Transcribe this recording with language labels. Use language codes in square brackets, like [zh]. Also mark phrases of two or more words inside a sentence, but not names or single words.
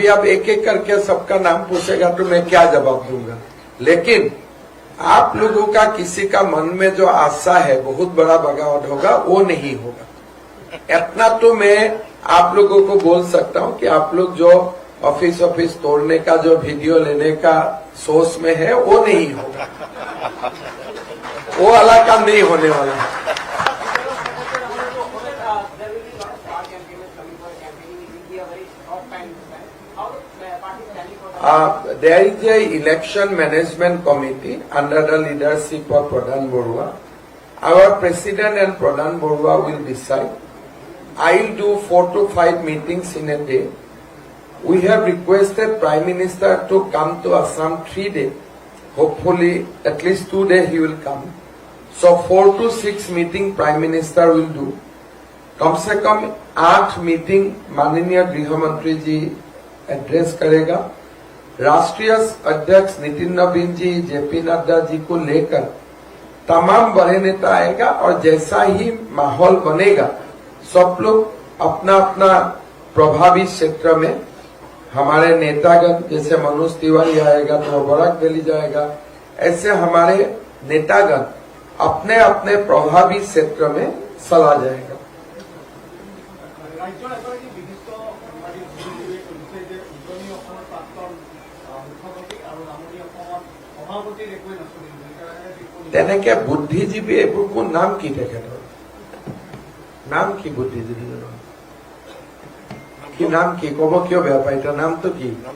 [hi] आप एक एक करके सबका नाम पूछेगा तो मैं क्या जवाब दूंगा लेकिन आप लोगों का किसी का मन में जो आशा है बहुत बड़ा बगावत होगा वो नहीं होगा इतना तो मैं आप लोगों को बोल सकता हूं कि आप लोग जो ऑफिस तोड़ने का जो वीडियो लेने का सोच में है वो नहीं होगा वो अलग काम नहीं होने वाला है [en] there is a election management committee under the leadership of Pradhan Borua. Our president and Pradhan Borua will decide. I will do 4 to 5 meetings in a day. We have requested Prime Minister to come to Assam 3 days. Hopefully at least 2 days he will come. So 4 to 6 meeting Prime Minister will do. [hi] कम से कम 8 मीटिंग माननीय गृह मंत्री जी एड्रेस करेगा राष्ट्रीय अध्यक्ष नितिन नवीन जी जेपी नड्डा जी को लेकर तमाम बड़े नेता आएगा और जैसा ही माहौल बनेगा सब लोग अपना अपना प्रभावी क्षेत्र में हमारे नेतागण जैसे मनोज तिवारी आएगा तो बराक वैली जाएगा ऐसे हमारे नेतागण अपने अपने प्रभावी क्षेत्र में चला जाएगा [as] তেনেকে বুদ্ধিজীৱী এইবোৰ কোন নাম কি তেখেতৰ নাম কি বুদ্ধিজীৱীৰ কি নাম কি কব কিয় বেয়া পায় তাৰ নামটো কি